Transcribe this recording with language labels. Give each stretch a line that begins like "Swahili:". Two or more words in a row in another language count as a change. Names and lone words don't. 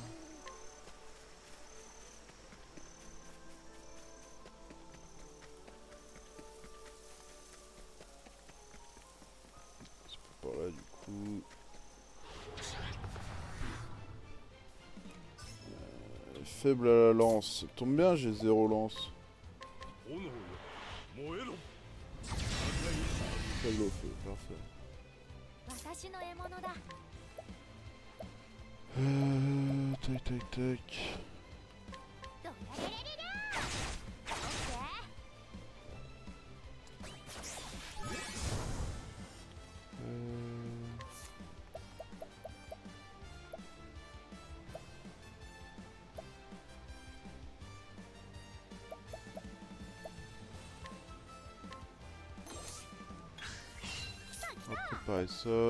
French: C'est pas par là du coup. Faible à la lance. Ça tombe bien, j'ai 0 lance.
Japanese: 炎よ燃えろ
French: Faible au feu, parfait.
Japanese: 私の獲物だ。
French: Tac tac tac.
Japanese: ドラレレレレオッケー。
French: On va préparer ça.